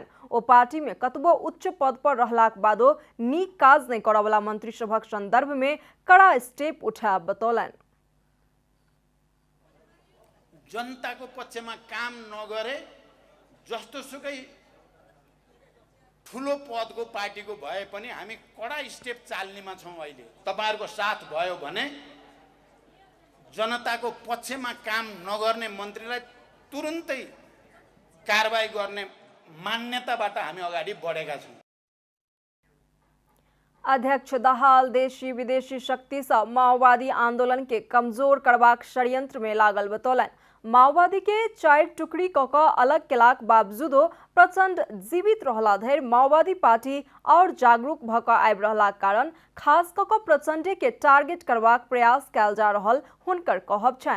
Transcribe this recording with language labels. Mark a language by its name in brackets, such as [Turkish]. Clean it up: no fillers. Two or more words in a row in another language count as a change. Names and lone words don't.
[Maithili] ओ पार्टी में कतबो उच्च पद पर रहलाक बादो नीक काज नहीं करवला मंत्री सभक संदर्भ में कड़ा स्टेप उठाब बतौलनि। [Nepali] जनताको पक्षमा काम नगरे जस्तो सुकै ठुलो पदको पार्टीको भए पनि हामी कडा स्टेप चाल्नेमा छौं। अहिले तपाईहरुको साथ भयो भने जनताको पक्षमा काम नगर्ने मन्त्रीलाई तुरुन्तै कारबाही गर्ने मान्यताबाट हामी अगाडि बढेका छौं। [Maithili] अध्यक्ष दाहाल देशी विदेशी शक्ति से माओवादी आंदोलन के कमजोर करबाक षड्यंत्र में लागल बतौलनि। माओवादी के 4 टुकड़ी कऽ अलग केलाक बावजूदो प्रचंड जीवित रहला धरि माओवादी पार्टी और जागरूक भऽ कऽ आबि रहलाक कारण खास कऽ प्रचंडे के टारगेट करबाक प्रयास कयल जा रहल हुनकर कहब छनि।